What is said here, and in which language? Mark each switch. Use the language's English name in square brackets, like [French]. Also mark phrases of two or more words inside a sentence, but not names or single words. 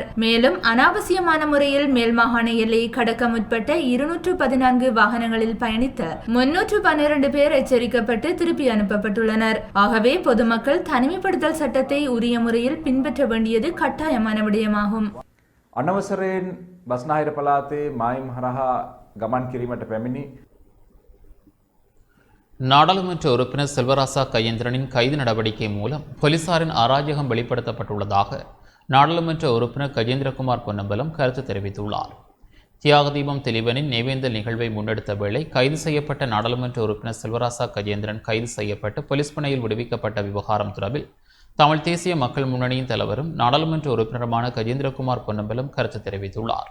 [Tamil] மேலும் அனாவசியமான முறையில் மேல் மாகாண எல்லையை கடக்க முற்பட்ட 214 வாகனங்களில் பயணித்த 312 பேர் எச்சரிக்கப்பட்டு திருப்பி அனுப்பப்பட்டுள்ளனர். ஆகவே பொதுமக்கள் தனிமைப்படுத்தல் சட்டத்தை உரிய முறையில் பின்பற்ற வேண்டியது கட்டாயமான விடயமாகும். [Sinhala] අනවසරයෙන් බස්නාහිර පළාතේ මායිම් හරහා ගමන් කිරීමට පැමිණි [Tamil] நாடாளுமன்ற உறுப்பினர் செல்வராசா கஜேந்திரனின் கைது நடவடிக்கை மூலம் போலீசாரின் அராஜகம் வெளிப்படுத்தப்பட்டுள்ளதாக நாடாளுமன்ற உறுப்பினர் கஜேந்திரகுமார் பொன்னம்பலம் கருத்து தெரிவித்துள்ளார். தியாகதீபம் திலீபனின் நினைவேந்தல் நிகழ்வை முன்னெடுத்த வேளை கைது செய்யப்பட்ட நாடாளுமன்ற உறுப்பினர் செல்வராசா கஜேந்திரன் கைது செய்யப்பட்டு போலீஸ் பிணையில் விடுவிக்கப்பட்ட விவகாரம் தொடர்பில் தமிழ் தேசிய மக்கள் முன்னணியின் தலைவரும் நாடாளுமன்ற உறுப்பினருமான கஜேந்திரகுமார் பொன்னம்பலம் கருத்து தெரிவித்துள்ளார்.